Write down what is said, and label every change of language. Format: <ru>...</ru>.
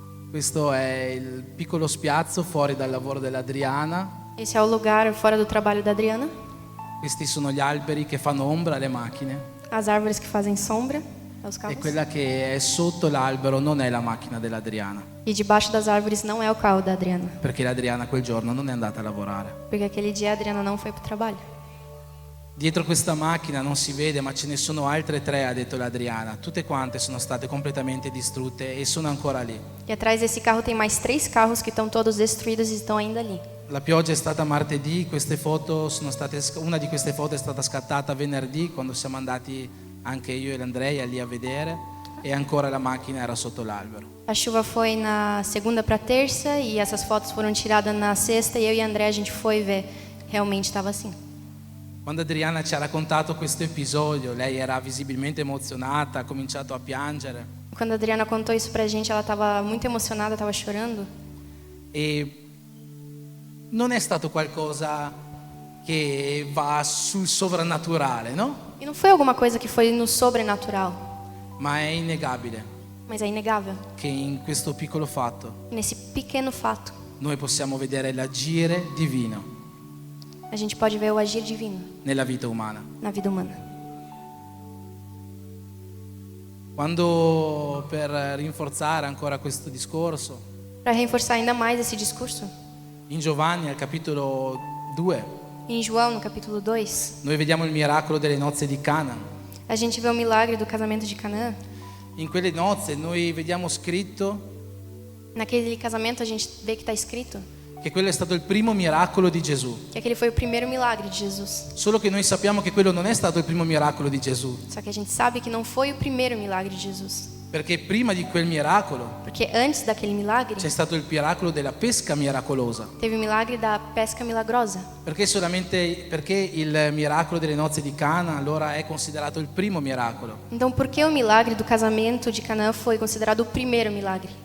<it>Questo è il piccolo spiazzo fuori dal lavoro dell'Adriana.</it> <pt>Esse é o lugar fora do trabalho da Adriana.</pt> <it>Questi sono gli alberi che fanno ombra alle macchine.</it> <pt>As árvores que fazem sombra aos</pt> <it>E</it> <pt>carros.</pt> <it>quella che è sotto l'albero non è la macchina dell'Adriana,</it> <pt>E debaixo das árvores não é o carro da Adriana.</pt> <it>perché l'Adriana quel giorno non è andata a lavorare.</it> <pt>Porque aquele dia a Adriana não foi para o trabalho.</pt> <it>Dietro questa macchina non si vede, ma ce ne sono altre 3, ha detto l'Adriana. Tutte quante sono state completamente distrutte e sono ancora lì.</it> <pt>E atrás desse carro tem mais 3 carros que estão todos destruídos e estão ainda ali.</pt> <it>La pioggia è stata martedì, una di queste foto è stata scattata venerdì quando siamo andati anche io e l'Andrea lì a vedere e ancora la macchina era sotto l'albero.</it> <pt>A chuva foi na segunda para terça e essas fotos foram tiradas na sexta e eu e a André a gente foi ver. Realmente estava assim.</pt> <it>Quando Adriana ci ha raccontato questo episodio, lei era visibilmente emozionata, ha cominciato a piangere</it> <pt>Quando a Adriana contou isso pra gente, ela estava muito emocionada, estava chorando.</pt> <it>e non è stato qualcosa che va sul sovrannaturale, no?</it> <pt>E não foi alguma coisa que foi no sobrenatural,</pt> <it>Ma è innegabile</it> <pt>mas é inegável.</pt> <it>che in questo piccolo fatto</it> <pt>Nesse pequeno fato,</pt> <it>noi possiamo vedere l'agire divino</it> <pt>a gente pode ver o agir divino</pt> <it>nella vita umana.</it> <pt>na vida humana.</pt> <it>Quando, per rinforzare ancora questo discorso,</it> <pt>Para reforçar ainda mais esse discurso,</pt> <it>in Giovanni al capitolo 2</it> <pt>em João, no capítulo 2,</pt> <it>noi vediamo il miracolo delle nozze di Cana.</it> <pt>a gente vê o milagre do casamento de Canaã.</pt> <it>In quelle nozze noi vediamo scritto</it> <pt>Naquele casamento a gente vê que está escrito</pt> <it>che quello è stato il primo miracolo di Gesù.</it> <pt>que aquele foi o primeiro milagre de Jesus.</pt> <it>Solo che noi sappiamo che quello non è stato il primo miracolo di Gesù,</it> <pt>Só que a gente sabe que não foi o primeiro milagre de Jesus.</pt> <it>perché prima di quel miracolo</it> <pt>Porque antes daquele milagre,</pt> <it>c'è stato il miracolo della pesca miracolosa.</it> <pt>teve o milagre da pesca milagrosa.</pt> <it>Perché il miracolo delle nozze di Cana allora è considerato il primo miracolo?</it> <pt>Então, por que o milagre do casamento de Canaã foi considerado o primeiro milagre?</pt>